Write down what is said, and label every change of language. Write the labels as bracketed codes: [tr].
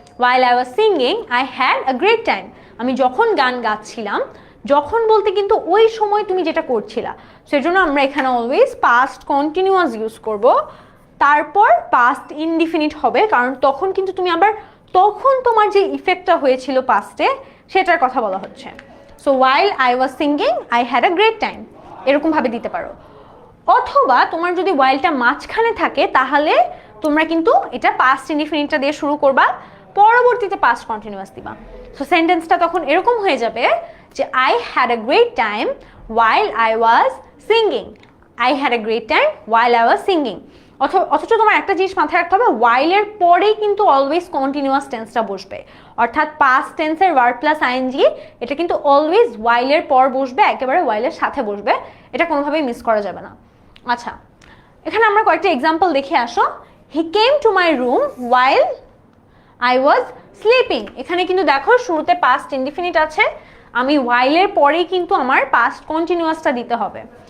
[en] while I was singing I had a great time, [bn] আমি যখন গান গাচ্ছিলাম, যখন বলতে কিন্তু ওই সময় তুমি যেটা করছিলা, সেজন্য আমরা এখানে অলওয়েজ পাস্ট কন্টিনিউয়াস ইউজ করব, তারপর পাস্ট ইনডিফিনিট হবে, কারণ তখন কিন্তু তুমি আবার তখন তোমার যে ইফেক্টটা হয়েছিল পাস্টে সেটার কথা বলা হচ্ছে। [en] so while I was singing I had a great time, [bn] এরকম ভাবে দিতে পারো। অথবা তোমার যদি whileটা মাঝখানে থাকে তাহলে তোমরা কিন্তু এটা পাস্ট ইনডিফিনিটটা দিয়ে শুরু করবা, পরবর্তীতে পাস্ট কন্টিনিউয়াস দিবা। সো সেন্টেন্সটা তখন এরকম হয়ে যাবে যে [en] I had a great time while I was singing, I had a great time while I was singing। [bn] অথচ তোমার একটা জিনিস মাথায় রাখতে হবে, while এর পরেই কিন্তু অলওয়েজ কন্টিনিউয়াস টেন্সটা বসবে, অর্থাৎ পাস্ট টেন্সের ভার্ব প্লাস আইএনজি এটা কিন্তু অলওয়েজ while এর পর বসবে, একেবারে while এর সাথে বসবে, এটা কোনোভাবেই মিস করা যাবে না। আচ্ছা, এখানে আমরা কয়েকটা এক্সাম্পল দেখে আসো। হি came to my room [en] while I was sleeping, [bn] এখানে কিন্তু দেখো শুরুতে পাস্ট ইনডিফিনিট আছে, আমি while এর পরেই কিন্তু আমার পাস্ট কন্টিনিউয়াসটা দিতে হবে।